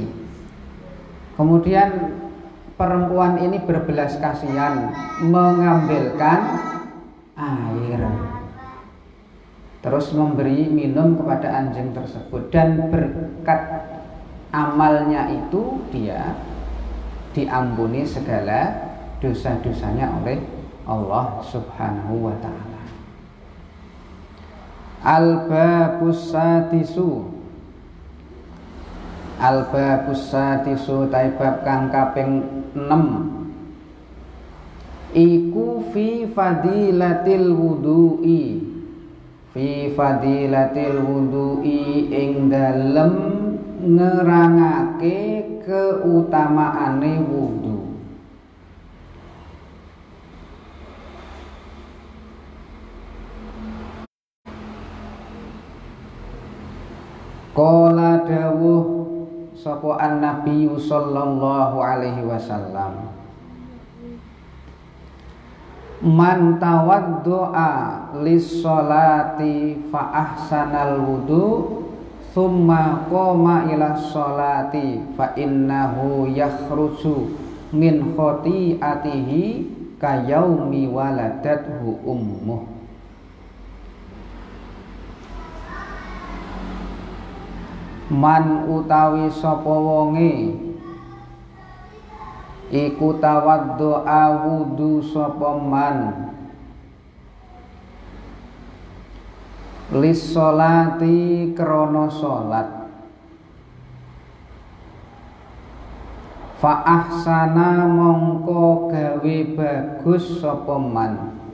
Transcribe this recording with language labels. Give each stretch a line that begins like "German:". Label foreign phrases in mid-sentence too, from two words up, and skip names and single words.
Indonesian: Kemudian perempuan ini berbelas kasihan, mengambilkan air, terus memberi minum kepada anjing tersebut, dan berkat amalnya itu dia diampuni segala dosa-dosanya oleh Allah Subhanahu wa ta'ala.
Arabic: الباب السادس، الباب السادس
Javanese: taibab kang kaping 6 iku
Arabic: في فضيلة الوضوء، في فضيلة الوضوء
Javanese: ing dalem nerangake keutamaane wudu.
Arabic: Qala
Javanese: dawuh sapa
Arabic: النبي صلى الله عليه وسلم, من توضأ للصلاة فأحسن الوضوء ثم قام إلى الصلاة فإنه يخرج من خطيئته كيوم ولدته أمه.
Javanese: Man utawi sapa wonge iku tawaddoa wudu sapa man
Arabic: للصلاة
Javanese: krana salat,
Arabic: فأحسن
Javanese: mongko gawe bagus sapa man